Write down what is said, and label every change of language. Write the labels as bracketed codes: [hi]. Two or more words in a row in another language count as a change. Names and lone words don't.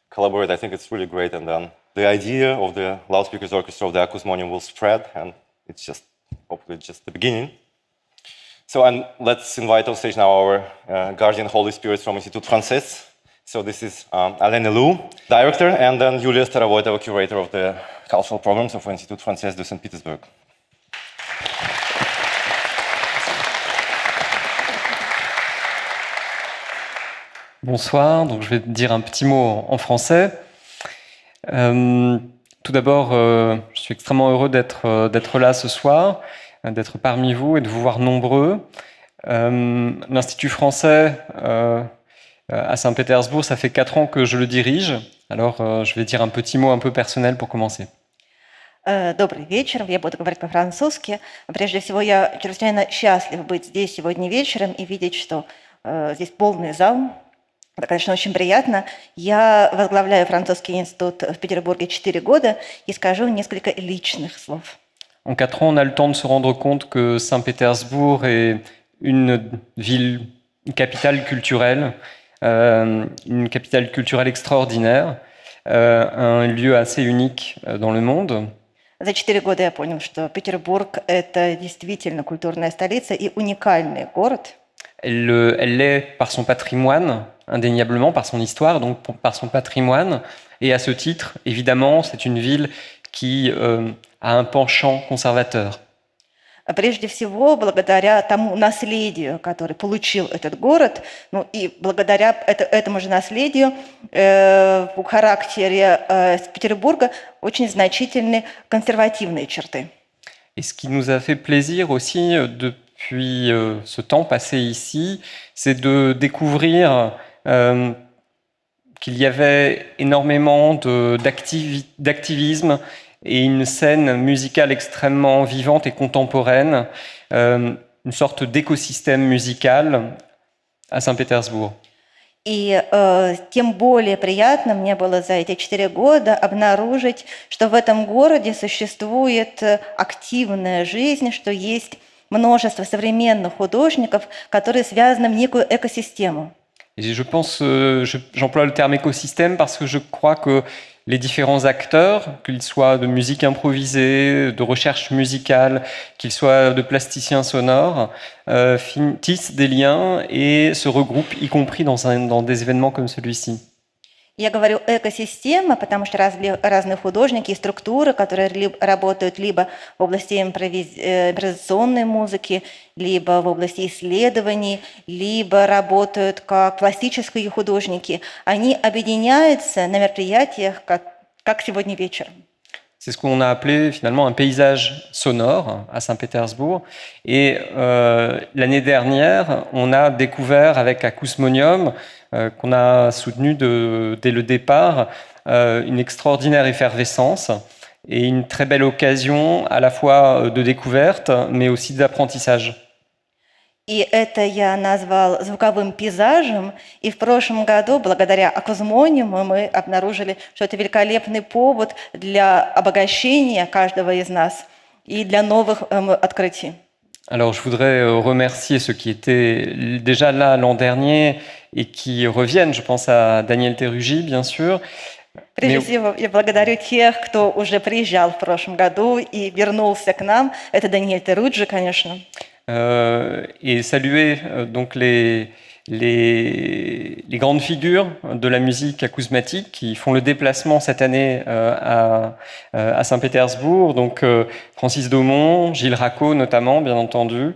[en] I think it's really great, and then the idea of the loudspeakers orchestra of the ACOUSMONIUM will spread, and it's just hopefully just the beginning. So, and let's invite on stage now our guardian Holy Spirit from Institut Français. So this is Alain, Hélou, director, and then Ioulia Starovoitova, curator of the cultural programs of Institut Français de Saint-Pétersbourg. [fr] Bonsoir, donc je vais dire un petit mot en français. Tout d'abord, je suis extrêmement heureux d'être là ce soir, d'être parmi vous et de vous voir nombreux. L'Institut français à Saint-Pétersbourg, ça fait 4 ans que je le dirige. Alors, je vais dire un petit mot un peu personnel pour commencer. [ru] Добрый вечер, я буду говорить по-французски. Прежде всего, я чрезвычайно счастлив быть здесь сегодня вечером и видеть, что здесь полный зал. Это, конечно, очень приятно. Я возглавляю французский институт в Петербурге 4 года и скажу несколько личных слов. [fr] En 4 ans, on a le temps de se rendre compte que Saint-Pétersbourg est une ville, une capitale culturelle extraordinaire, un lieu assez unique dans le monde. [ru] За 4 года я понял, что Петербург – это действительно культурная столица и уникальный город. [fr] Elle l'est par son patrimoine, indéniablement, par son histoire, donc par son patrimoine. Et à ce titre, évidemment, c'est une ville qui a un penchant conservateur. [ru] прежде всего благодаря тому наследию, которое получил этот город, ну и благодаря этому же наследию в характере Петербурга очень значительные консервативные черты. [fr] Et ce qui nous a fait plaisir aussi depuis ce temps passé ici, c'est de découvrir qu'il y avait énormément d'activisme et une scène musicale extrêmement vivante et contemporaine, une sorte d'écosystème musical à Saint-Pétersbourg. [ru] И тем более приятно мне было за эти 4 года обнаружить, что в этом городе существует активная жизнь, что есть множество современных художников, которые связаны в некую экосистему. [fr] Et je pense, j'emploie le terme écosystème parce que je crois que les différents acteurs, qu'ils soient de musique improvisée, de recherche musicale, qu'ils soient de plasticiens sonores, tissent des liens et se regroupent, y compris dans des événements comme celui-ci. [ru] Я говорю экосистема, потому что разные художники и структуры, которые работают либо в области импровизационной музыки, либо в области исследований, либо работают как пластические художники, они объединяются на мероприятиях, как сегодня вечером. [fr] C'est ce qu'on a appelé finalement un paysage sonore à Saint-Pétersbourg. Et l'année dernière, on a découvert avec ACOUSMONIUM, qu'on a soutenu dès le départ, une extraordinaire effervescence et une très belle occasion à la fois de découverte, mais aussi d'apprentissage. [ru] И это я назвал звуковым пейзажем. И в прошлом году, благодаря ACOUSMONIUM, мы обнаружили, что это великолепный повод для обогащения каждого из нас и для новых открытий. [fr] Alors, je voudrais remercier ceux qui étaient déjà là l'an dernier et qui reviennent. Je pense à Daniel Teruggi, bien sûr. [ru] Прежде всего, я благодарю тех, кто уже приезжал в прошлом году и вернулся к нам. Это Даниэль Терuggi, конечно. [fr] Et saluer donc les grandes figures de la musique acousmatique qui font le déplacement cette année à Saint-Pétersbourg, donc Francis Daumont, Gilles Racco notamment, bien entendu.